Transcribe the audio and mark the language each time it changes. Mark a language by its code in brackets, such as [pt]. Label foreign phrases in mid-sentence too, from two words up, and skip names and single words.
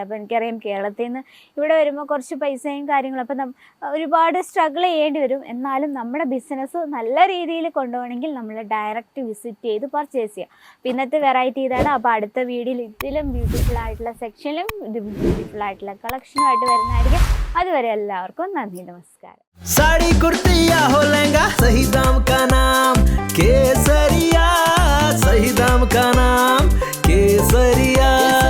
[ml] അപ്പോൾ എനിക്കറിയാം കേരളത്തിൽ നിന്ന് ഇവിടെ വരുമ്പോൾ കുറച്ച് പൈസയും കാര്യങ്ങളും അപ്പോൾ ഒരുപാട് സ്ട്രഗിൾ ചെയ്യേണ്ടി വരും. എന്നാലും നമ്മുടെ ബിസിനസ് നല്ല രീതിയിൽ കൊണ്ടുപോകണമെങ്കിൽ നമ്മൾ [en] direct visit [ml] ചെയ്ത് പർച്ചേസ് ചെയ്യാം. അപ്പോൾ ഇന്നത്തെ വെറൈറ്റി ഇതാണ്. അപ്പോൾ അടുത്ത വീഡിയോയിൽ ഇതിലും ബ്യൂട്ടിഫുൾ ആയിട്ടുള്ള സെക്ഷനിലും ഇത് ബ്യൂട്ടിഫുൾ ആയിട്ടുള്ള കളക്ഷനുമായിട്ട് വരുന്നതായിരിക്കും. അതുവരെ എല്ലാവർക്കും നന്ദി, നമസ്കാരം. [hi] साड़ी कुर्ती या हो लहंगा, सही दाम का नाम केसरिया, सही दाम का नाम केसरिया.